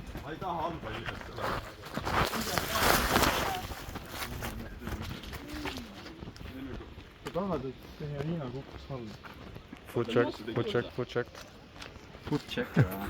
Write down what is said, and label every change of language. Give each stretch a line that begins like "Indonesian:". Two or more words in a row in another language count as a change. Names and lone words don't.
Estonian: ei taha anda lihtsalt seda. sa tahad, et teie Liina kukkus alla?
English: Food check, food check, food check. Food check
Estonian: või?